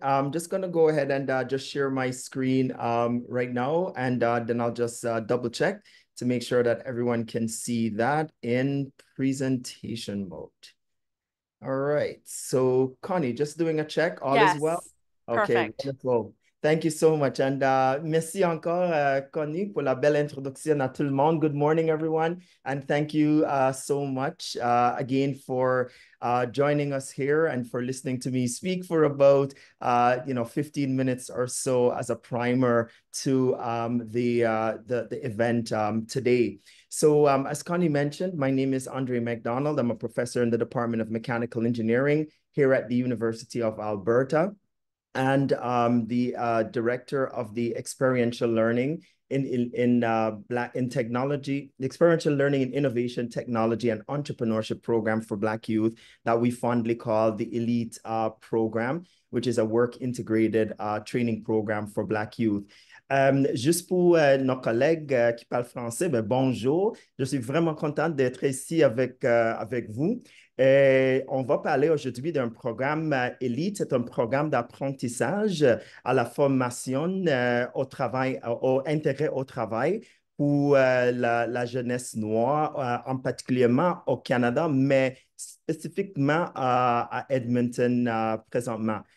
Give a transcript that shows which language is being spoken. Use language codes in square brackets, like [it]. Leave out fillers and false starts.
[en] I'm just gonna go ahead and just share my screen right now, and then I'll just double check to make sure that everyone can see that in presentation mode. All right, so Connie, just doing a check, all is well? Yes, Okay, perfect. wonderful. Thank you so much. [fr] And merci encore, Connie, pour la belle introduction à tout le monde. [en] Good morning, everyone. And thank you so much again for joining us here and for listening to me speak for about 15 minutes or so as a primer to the event today. So as Connie mentioned, my name is André McDonald. I'm a professor in the Department of Mechanical Engineering here at the University of Alberta, and the director of the Experiential Learning in technology, the Experiential Learning in Innovation, Technology, and Entrepreneurship program for Black youth that we fondly call the ELITE program, which is a work integrated training program for Black youth. [fr] Juste pour nos collègues qui parlent français, bonjour. Je suis vraiment contente d'être ici avec vous. On va parler aujourd'hui d'un programme Elite. C'est un programme d'apprentissage à la formation au travail, au intérêt au travail pour la jeunesse noire, en particulièrement au Canada, mais spécifiquement à Edmonton présentement.